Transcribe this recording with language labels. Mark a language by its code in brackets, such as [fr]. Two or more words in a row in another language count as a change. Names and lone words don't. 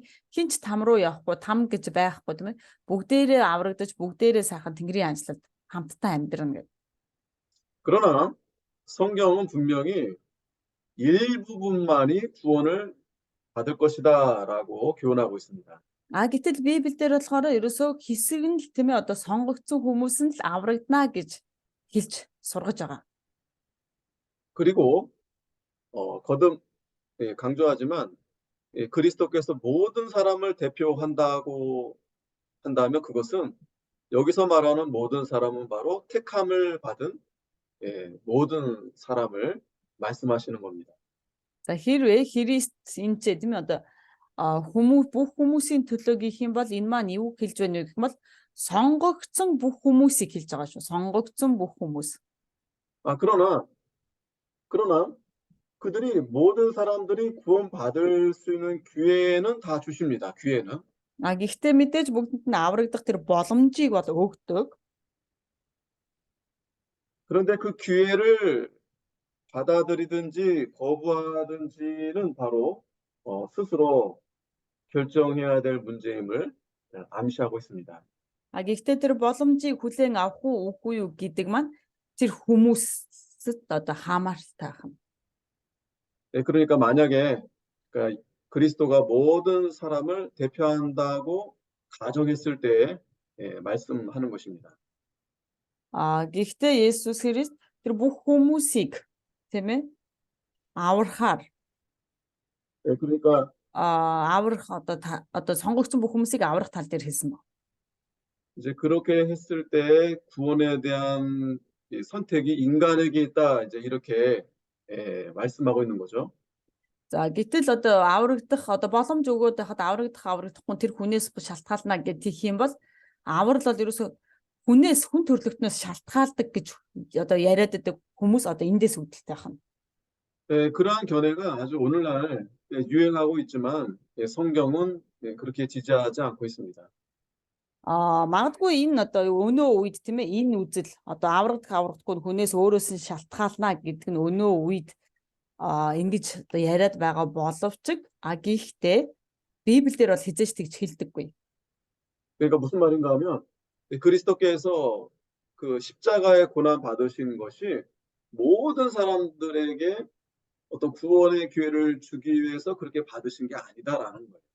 [mn] Хинч там руу явахгүй, там гэж байхгүй тийм ээ. Бүгдээрээ аврагдаж, бүгдээрээ сайхан Тэнгэрийн анчлалд хамтдаа амьдрна гэдэг. [ko] 그러나 성경은 분명히 일부분만이 구원을 받을 것이다라고 교훈하고 있습니다. [mn] Гэтэл Библиэлд болохоор ерөөсөө хэсэг нь л тийм ээ одоо сонгогдсон хүмүүс нь л аврагдана гэж хэлж сургаж байгаа. [ko] 그리고 거듭 강조하지만 그리스도께서 모든 사람을 대표한다고 한다면 그것은 여기서 말하는 모든 사람은 바로 택함을 받은 모든 사람을 말씀하시는 겁니다. [mn] За хэрвээ Христ энэ тийм ээ одоо бүх хүмүүсийн төлөө гэх юм бол энэ маань юу хэлж байна вэ гэх юм бол сонгогдсон бүх хүмүүсийг хэлж байгаа шүү. сонгогдсон бүх хүмүүс. [ko] 그러나 그들이 모든 사람들이 구원받을 수 있는 기회는 다 주십니다. 기회는. [mn] Гэхдээ мэдээж бүгдэнд нь аврагдах тэр боломжийг бол өгдөг. [ko] 그런데 그 기회를 받아들이든지 거부하든지는 바로 스스로 결정해야 될 문제임을 암시하고 있습니다. [mn] Гэхдээ тэр боломжийг хүлээн авах уу үгүй юу гэдэг маань тэр хүмүүст одоо хамааралтай байна. [ko] 그러니까 만약에 그리스도가 모든 사람을 대표한다고 가정했을 때에 말씀하는 것입니다. [mn] Гэхдээ Есүс Христ тэр бүх хүмүүсийг тийм ээ аврахаар [ko] 그러니까 [mn] аврах одоо сонгогдсон бүх хүмүүсийг аврах тал дээр хэлсэн баг. [ko] 이제 그렇게 했을 때 구원에 대한 이 선택이 인간에게 있다. 이제 이렇게 말씀하고 있는 거죠. [mn] За гэтэл одоо аврагдах одоо боломж өгөөд байхад аврагдахгүй тэр хүнээс шалтгаална гэж тийх юм бол аврал бол ерөөсө хүн төрлөختнөөс шалтгаалдаг гэж одоо яриад байдаг хүмүүс одоо эндээс үүдэлтэй байна. [ko] 그러한 견해가 아주 오늘날 유행하고 있지만 성경은 그렇게 지지하지 않고 있습니다. [mn] Магадгүй энэ одоо өнөө үед тийм ээ энэ үзэл одоо аврагдахгүй хүнээс өөрөөс нь шалтгаална гэдэг нь өнөө үед ингэж одоо яриад байгаа боловч гэхдээ Библиэр бол хизээч тэгж хэлдэггүй. [ko] 그러니까 무슨 말인가 하면 그리스도께서 그 십자가의 고난 받으신 것이 모든 사람들에게 어떤 구원의 기회를 주기 위해서 그렇게 받으신 게 아니다라는 거예요.